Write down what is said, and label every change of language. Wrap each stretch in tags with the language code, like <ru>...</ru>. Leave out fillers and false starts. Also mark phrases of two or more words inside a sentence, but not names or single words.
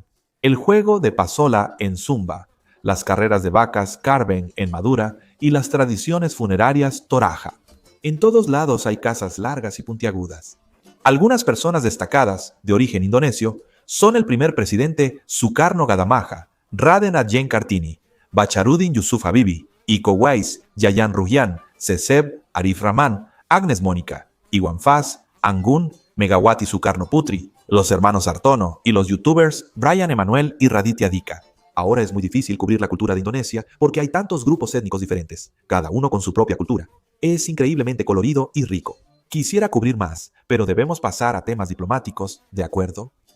<es>El juego de pasola en Zumba, las carreras de vacas Karben en Madura y las tradiciones funerarias Toraja. En todos lados hay casas largas y puntiagudas. Algunas personas destacadas, de origen indonesio, son el primer presidente Sukarno Gadamaja, Raden Adjeng Kartini, Bacharudin Yusuf Habibie, Iko Uwais, Yayan Ruhian, Cecep Arif Rahman, Agnes Mónica, Iwan Faz, Anggun, Megawati Sukarno Putri, los hermanos Artono y los youtubers Brian Emanuel y Raditya Dika. Ahora es muy difícil cubrir la cultura de Indonesia porque hay tantos grupos étnicos diferentes, cada uno con su propia cultura. Es increíblemente colorido y rico. Quisiera cubrir más, pero debemos pasar a temas diplomáticos, ¿de acuerdo?</es>